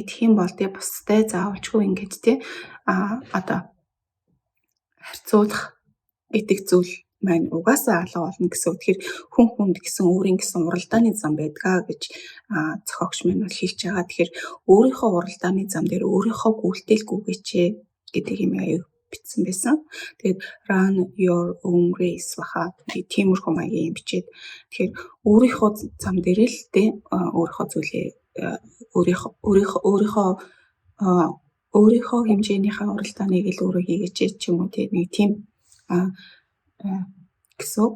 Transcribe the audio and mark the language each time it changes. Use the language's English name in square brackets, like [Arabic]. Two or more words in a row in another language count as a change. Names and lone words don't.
[Mongolian] Тэгэх юм бол тий бусдтай заавалчгүй ингэж тий одоо харьцуулах гэдэг зүйл маань угаасаа алга болно гэсэн үг. Тэгэхээр хүн хүнд гэсэн өөрийн гэсэн уралдааны зам байдгаа гэж зохиогч маань бол хэлж байгаа. Тэгэхээр өөрийнхөө уралдааны зам дээр өөрийнхөө гүйлтэлгүйгээч гэдэг юм аюу бичсэн байсан. Тэгээд [English] run your own race [Mongolian] баха тиймэрхүү маягийн юм бичээд тэгэхээр өөрийнхөө зам дээр л тий өөрийнхөө зүйлээ өөрийнхөө хэмжээнийхээ уралдааныг л өөрөө хийгээч ч юм уу тий нэг тийм гэсэн үг.